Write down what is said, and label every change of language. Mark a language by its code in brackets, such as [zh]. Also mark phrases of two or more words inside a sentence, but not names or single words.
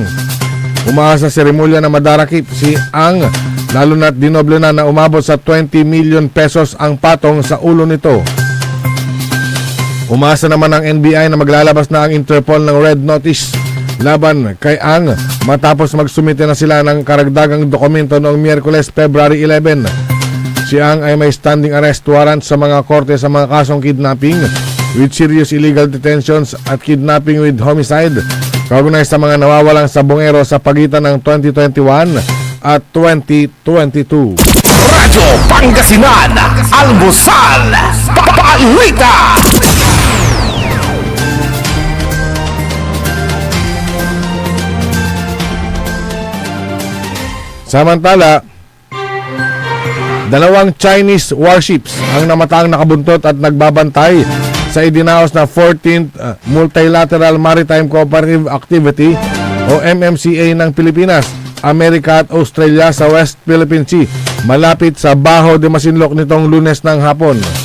[tl] Umaasa sa seremolya na madarakip si Ang, lalo na't dinoble na umabot sa 20 million pesos ang patong sa ulo nito. Umaasa naman ang NBI na maglalabas na ang Interpol ng Red Notice laban kay Ang matapos magsumite na sila ng karagdagang dokumento noong Miyerkules, February 11. Si Ang ay may standing arrest warrant sa mga korte sa mga kasong [en] kidnapping with serious illegal detentions [tl] at [en] kidnapping with homicide [tl] kaugnay sa mga nawawalang sabongero sa pagitan ng 2021 at 2022. Radyo Pangasinan, Almusal, Balita. Samantala, dalawang Chinese warships ang namataang nakabuntot at nagbabantay sa idinaos na 14th Multilateral Maritime Cooperative Activity o MMCA ng Pilipinas, Amerika at Australia sa West Philippine Sea, malapit sa Bajo de Masinloc nitong Lunes ng hapon.